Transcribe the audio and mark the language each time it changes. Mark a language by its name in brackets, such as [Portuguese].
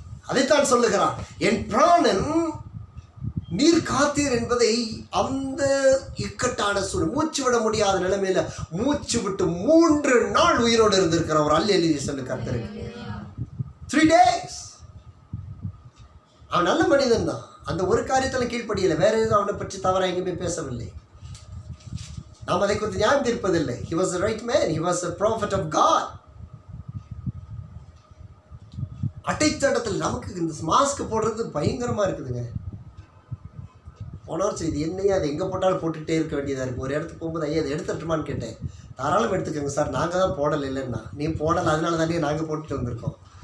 [Tamil] அதைத்தான் சொல்லுகிறான், என் பிராணன் நீர் காத்தீர் என்பதை அந்த இக்கட்டான சூழல், மூச்சு விட முடியாத நிலைமையில மூச்சு விட்டு 3 நாள் உயிரோடு இருந்திருக்கிற ஒரு அல்லேலூயா சொல்லு கர்த்தருக்கு. 3 days. அவன் நல்ல மனிதன் தான், அந்த ஒரு காரியத்தில் கீழ்ப்படியலை, வேற எதுவும் அவனை பற்றி தவறாக எங்கேயுமே பேசவில்லை. நாம் அதை குறித்து ஞாபகம் தீர்ப்பதில்லை. [English] He was a right man, he was a prophet of God. [Tamil] அட்டைத்தடத்தில் நமக்கு இந்த மாஸ்க் போடுறது பயங்கரமாக இருக்குதுங்க. போன வருஷம் இது என்னையா அது எங்கே போட்டாலும் போட்டுகிட்டே இருக்க வேண்டியதாக இருக்குது. ஒரு இடத்துக்கு போகும்போது ஐயா அதை எடுத்துட்டுமான்னு கேட்டேன். தாராளம் எடுத்துக்கோங்க சார், நாங்கள் தான் போடலை இல்லைன்னா. நீ போடலை, அதனால தானே நாங்கள் போட்டுட்டு வந்திருக்கோம்.